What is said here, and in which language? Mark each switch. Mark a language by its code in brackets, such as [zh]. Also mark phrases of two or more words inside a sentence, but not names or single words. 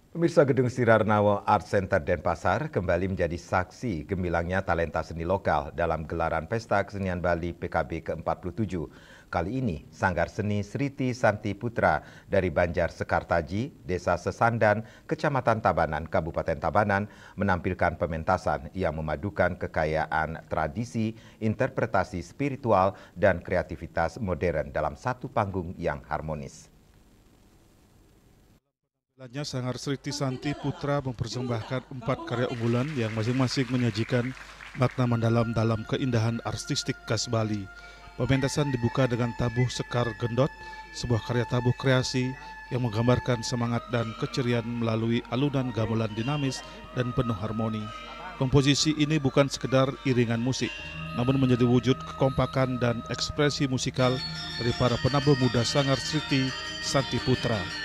[id] Pemirsa, Gedung Sirarnawa Art Center Denpasar kembali menjadi saksi gemilangnya talenta seni lokal dalam gelaran Pesta Kesenian Bali PKB ke-47. Kali ini, Sanggar Seni Sriti Santi Putra dari Banjar Sekartaji, Desa Sesandan, Kecamatan Tabanan, Kabupaten Tabanan, menampilkan pementasan yang memadukan kekayaan tradisi, interpretasi spiritual, dan kreativitas modern dalam satu panggung yang harmonis. Sanggar Sriti Santi Putra mempersembahkan 4 karya unggulan yang masing-masing menyajikan makna mendalam dalam keindahan artistik khas Bali. Pementasan dibuka dengan tabuh Sekar Gendot, sebuah karya tabuh kreasi yang menggambarkan semangat dan keceriaan melalui alunan gamelan dinamis dan penuh harmoni. Komposisi ini bukan sekedar iringan musik, namun menjadi wujud kekompakan dan ekspresi musikal dari para penabuh muda Sanggar Sriti Santi Putra.